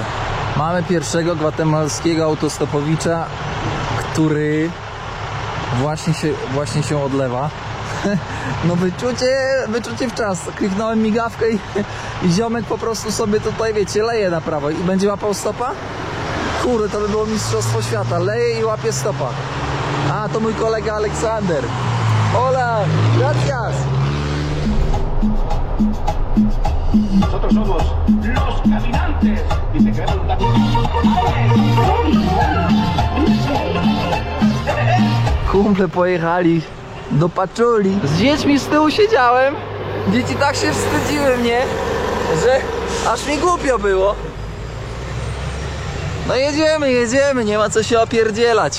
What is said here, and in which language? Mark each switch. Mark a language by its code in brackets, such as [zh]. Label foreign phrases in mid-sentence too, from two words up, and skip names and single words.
[pl] Mamy pierwszego gwatemalskiego autostopowicza, który właśnie się odlewa. No wyczucie w czas. Kliknąłem migawkę i ziomek po prostu sobie tutaj, wiecie, leje na prawo. I będzie łapał stopa? Kurde, to by było mistrzostwo świata. Leje i łapie stopa. A, to mój kolega Aleksander. [es] Hola, gracias. Nosotros somos los caminantes y te queremos dar... [pl] Kumple pojechali do paczuli. Z dziećmi z tyłu siedziałem. Dzieci tak się wstydziły mnie, że aż mi głupio było. No jedziemy, nie ma co się opierdzielać.